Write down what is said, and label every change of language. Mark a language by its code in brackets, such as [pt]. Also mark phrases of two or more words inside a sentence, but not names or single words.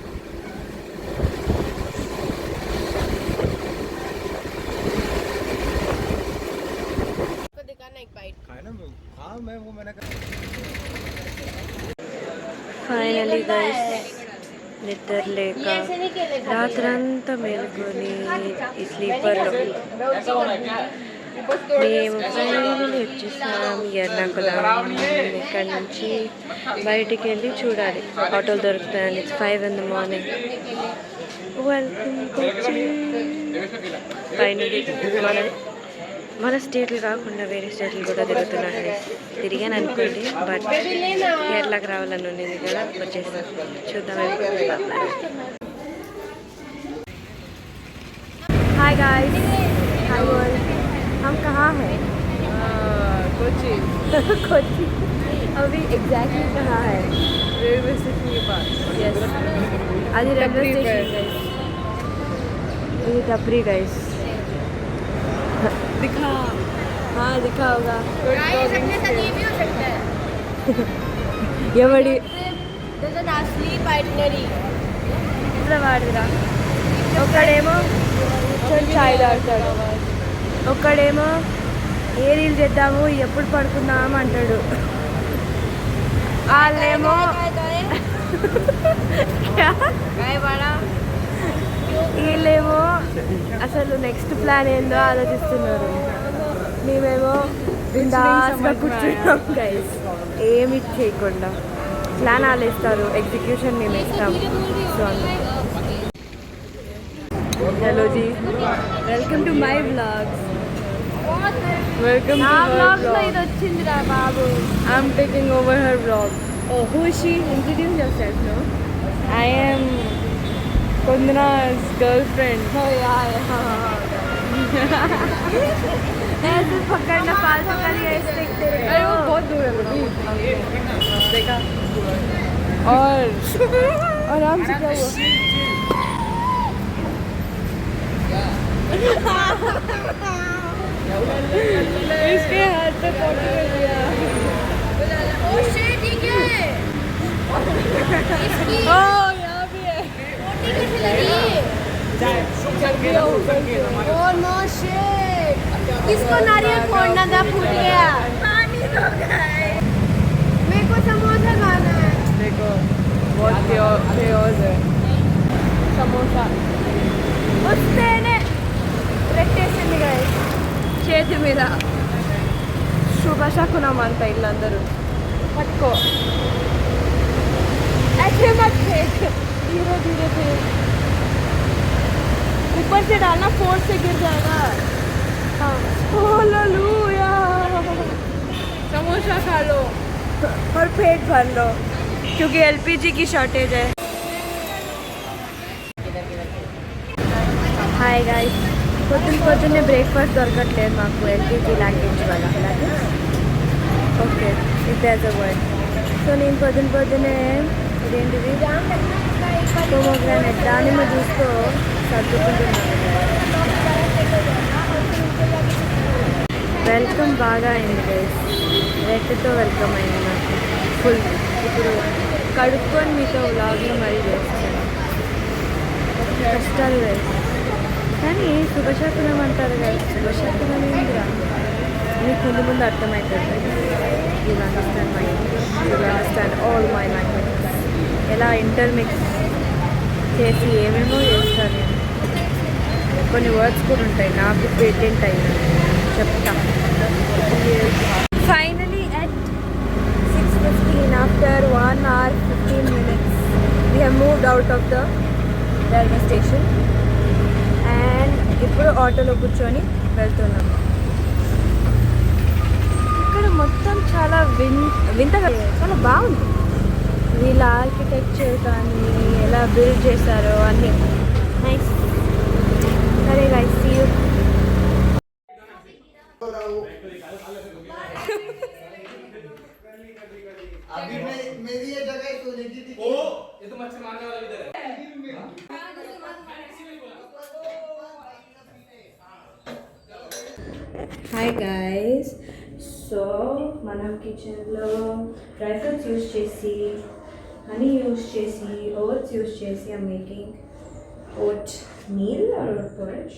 [en] finally guys, [te] నిద్ర లేక రాత్రంతా మేలుకొని ఈ స్లీపర్లో మేము ఫైనలీ వచ్చేసాం ఎర్నాకుళం. ఇక్కడ నుంచి బయటికి వెళ్ళి చూడాలి ఆటోలు దొరుకుతాయని. [en] ఇట్స్ 5 in the morning. welcome Kochi. [te] ఫైనలీ మన స్టేట్లు కాకుండా వేరే స్టేట్లు కూడా తిరుగుతున్నాను. తిరిగాను అనుకోండి, బట్ కేరళకి రావాలని ఉండేది కదా, వచ్చేసాను. చూద్దాం. [en] hi guys, [hi] हाय बोल. हम कहाँ हैं? कोची. कोची. अभी एग्जैक्टली कहाँ है? [en] railway station [hi] के पास. यस, आज [en] railway station guys. [hi] ये टपरी गाइस. दिखा. हाँ दिखा होगा. ये भी हो सकता है. ये बड़ी [en] sleep itinerary. [te] ఇట్లా వాడురా. ఒక్కడేమో చాయ్ తాగుతాడు, ఒక్కడేమో ఏ రీల్ చేద్దాము ఎప్పుడు పడుకుందాము అంటాడు. వాళ్ళేమో వీళ్ళేమో అసలు [en] next plan [te] ఏందో ఆలోచిస్తున్నారు. మేమేమో బిందాస్గా కూర్చున్నాం గైస్, ఏమి చేయకుండా. ప్లాన్ వాళ్ళు ఇస్తారు, ఎగ్జిక్యూషన్ మేము ఇస్తాం. [en] so hello ji, welcome to my vlogs. Welcome to her vlog. [te] ఇది వచ్చిందిరా బాబు. [en] I'm taking over her vlog. Oh, who is she? Introduce yourself, no? I am Kundana's girlfriend. Oh yeah, [hi] ऐसे पकड़ना फालतू का लिया स्टिक तेरे को. अरे वो बहुत दूर है बेटी. देखा. और आराम से क्या हुआ? इसके हाथ पे फोटो कर दिया. [en] oh shit, [hi] ठीक है. ओ यहाँ भी है. Oh no shit. किसको नारियल फोड़ना था, फूट गया. पानी तो गए. मेरे को समोसा खाना है. देखो बहुत chaos है. समोसा [te] వస్తేనే రెట్టేసింది గాయస్ చేతి మీద. శుభశకునం అంట ఇల్లందరూ. పట్టుకో. [hi] ऐसे मत फेंक, धीरे धीरे फेंक. ऊपर से डालना, फोर्स से गिर जाएगा. हाँ, हालेलुया. समोसा खा लो और पेट भर लो, क्योंकि एलपीजी की शॉर्टेज है. [en] hi guys, [te] పొద్దున్నే బ్రేక్ఫాస్ట్ దొరకట్లేదు మాకు [en] LPG language [te] వల్ల. [en] okay, it as a word. [te] సో నేను పొద్దున్నే ఇదేంటిది పోమోగ్రానైట్ దానిమ్మ జ్యూస్తో సర్దుకుంటున్నాను. వెల్కమ్ బాగా అయింది గైస్, రెడ్తో వెల్కమ్ అయింది నాకు ఫుల్. ఇప్పుడు కడుక్కొని మీతో వ్లాగ్లో మరీ చేస్తాను. కష్టాలు guys. కానీ శుభశకునం అంటారు కదా, శుభశకునం ఏంటిరా మీకు ముందు ముందు అర్థమవుతుంది. [en] you understand my you understand all my language. [te] ఎలా ఇంటర్మిక్స్ చేసి ఏమేమో చేస్తాను నేను. కొన్ని వర్డ్స్ కూడా ఉంటాయి నాకు పేటెంట్ అయినా చెప్తా. [en] finally at 6:15 after 1 hour 15 minutes we have moved out of the railway station and [te] ఇప్పుడు ఆటోలో కూర్చొని వెళ్తున్నాం. ఇక్కడ మొత్తం చాలా వింతగా చాలా బాగుంది. వీళ్ళ ఆర్కిటెక్చర్ కానీ ఎలా బిల్డ్ చేశారో అన్నీ నైస్. సరే [en] guys, see you. [hi] अभी मेरी ये जगह तो लगी थी। ओ ये तो मच्छर मारने वाला इधर है। [en] hi guys, so [te] మనం కిచెన్లో [en] dry fruits use [te] చేసి, [en] honey use [te] చేసి, [en] oats use [te] చేసి [en] I'm making oat meal or oat porridge.